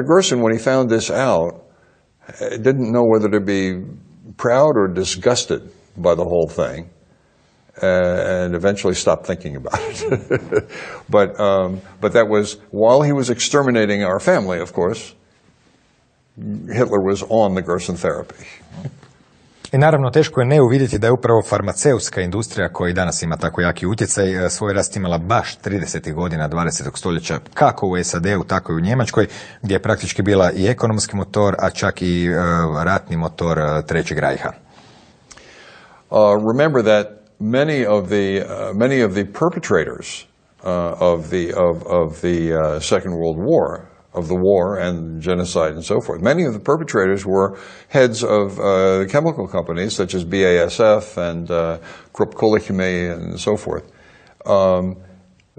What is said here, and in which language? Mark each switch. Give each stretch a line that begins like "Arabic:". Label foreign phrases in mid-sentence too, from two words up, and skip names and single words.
English: Gerson, when he found this out, didn't know whether to be proud or disgusted by the whole thing, and eventually stopped thinking about it. But that was while he was exterminating our family, of course. Hitler was on the Gerson therapy.
Croatian: I naravno teško je ne uvidjeti da je upravo farmaceutska industrija, koja i danas ima tako jaki utjecaj, svoj rast imala baš 30. godina 20. stoljeća, kako u SAD-u, tako i u Njemačkoj, gdje je praktički bila i ekonomski motor, a čak i ratni motor Trećeg rajha.
English: Remember that many of the perpetrators of the Second World War, of the war and genocide and so forth, many of the perpetrators were heads of the chemical companies such as BASF and Krupp Kohle Chemie and so forth.